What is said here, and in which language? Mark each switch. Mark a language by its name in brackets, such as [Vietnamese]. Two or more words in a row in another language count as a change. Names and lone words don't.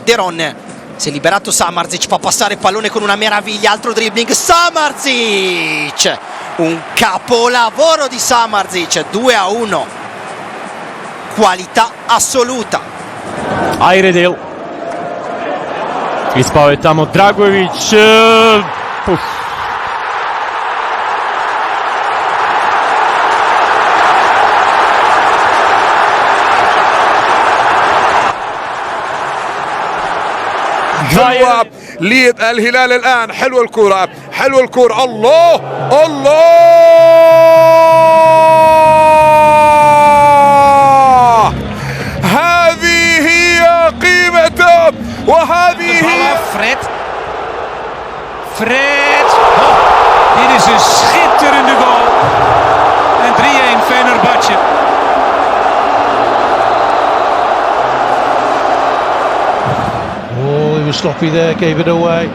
[Italian] De Ron si è liberato, Samardzic fa passare il pallone con una meraviglia, altro dribbling, Samardzic, un capolavoro di Samardzic, 2-1, qualità assoluta. [Serbian] Ayredil, ispao tamo Dragović, [Arabic] ليد الهلال الآن. حلوة الكرة، حلوة الكرة، الله الله، هذه هي قيمته وهذه هي Fred. [Dutch] Dit is een schitterende goal. En 3-1 Fenerbahçe. [English] Oh, he was sloppy there, gave it away.